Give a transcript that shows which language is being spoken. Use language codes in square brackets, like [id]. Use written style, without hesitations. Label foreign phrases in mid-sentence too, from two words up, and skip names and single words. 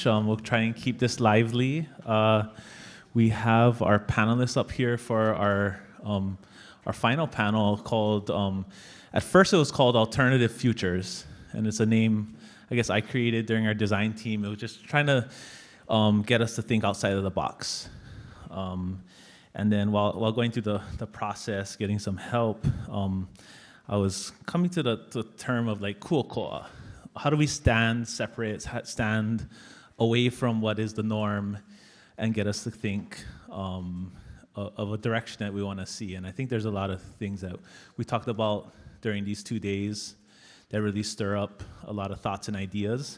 [en] We'll try and keep this lively. We have our panelists up here for our final panel called, at first it was called Alternative Futures. And it's a name, I guess, I created during our design team. It was just trying to get us to think outside of the box. And then while going through the process, getting some help, I was coming to the term of like ʻOkoʻa. How do we stand away from what is the norm and get us to think of a direction that we want to see? And I think there's a lot of things that we talked about during these 2 days that really stir up a lot of thoughts and ideas.